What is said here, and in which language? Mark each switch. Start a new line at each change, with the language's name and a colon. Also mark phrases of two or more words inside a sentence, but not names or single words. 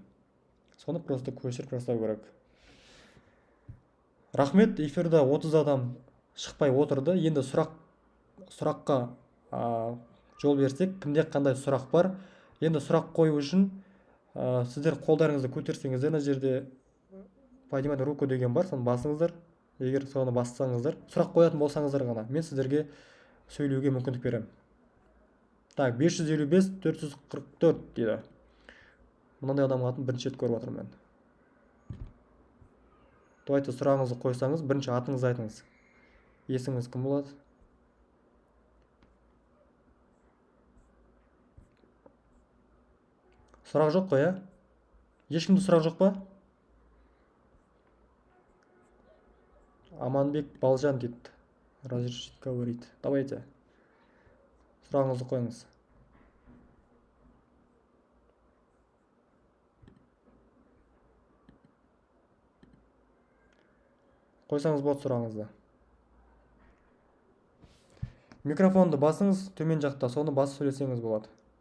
Kazakh: Соны просто көшіріп жасау керек. Рахмет, эфирде 30 адам шықпай отырды. Енді сұраққа жол берсек, кімде қандай сұрақ бар? Енді сұрақ қою үшін сіздер қолдарыңызды көтерсеңіздер, мына жерде
Russian: поднимать руку
Kazakh: деген бар, соны басыңыздар. Егер соны бассаңыздар, сұрақ қоятын болсаңыздар ғана мен сіздерге сөйлеуге мүмкіндік беремін. Так, 555-444 дейді. Мынандай адамның атын бірінші рет көріп отырмын мен. Давайте сұрағыңызды қойсаңыз, бірінші атыңызды айтыңыз. Есіміңіз кім болады? Сұрақ жоқ қой, Ешкімде сұрақ жоқ па? Аманбек Балжан дейді.
Russian: Разрешить говорить. Давайте.
Kazakh: Сұрағыңызды қойыңыз. Қойсаңыз болады сұрағыңызды. Микрофонды басыңыз төмен жақта, соны басып сөйлесеңіз болады.